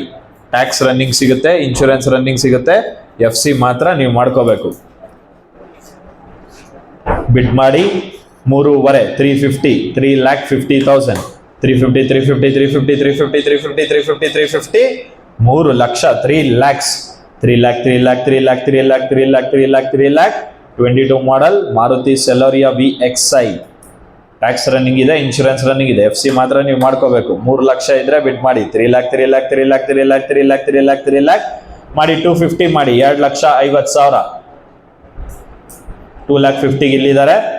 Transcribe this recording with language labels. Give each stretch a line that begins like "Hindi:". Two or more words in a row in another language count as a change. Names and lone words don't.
English: tax running
Kannada: ಸಿಗುತ್ತೆ,
English: insurance running
Kannada: ಸಿಗುತ್ತೆ, FC ಮಾತ್ರ ನೀವು ಮಾಡ್ಕೋಬೇಕು. ಬಿಡ್ ಮಾಡಿ 3.5, 350, 3,50,000, 350, 350, 350, 350, 350, 350, 350, 3 ಲಕ್ಷ, 3 lakhs, 3 lakh, 3 lakh, 3 lakh, 3 lakh, 3 lakh, 3 lakh, 3 lakh, 22 ಮಾಡಲ್ ಮಾರುತಿ ಸೆಲೋರಿಯಾ VXi.
English: tax running
Kannada: ಇದೆ,
English: insurance running
Kannada: ಇದೆ, FC ಮಾತ್ರ ನೀವು ಮಾಡ್ಕೋಬೇಕು. 3 ಲಕ್ಷ ಇದ್ರೆ ಬಿಡ್ ಮಾಡಿ. 3 lakh, 3 lakh, 3 lakh, 3 lakh, 3 lakh, 3 lakh, 3 lakh ಮಾಡಿ. 250 ಮಾಡಿ, 2,50,000. 2,50,000 ಇಲ್ಲಿದ್ದಾರೆ.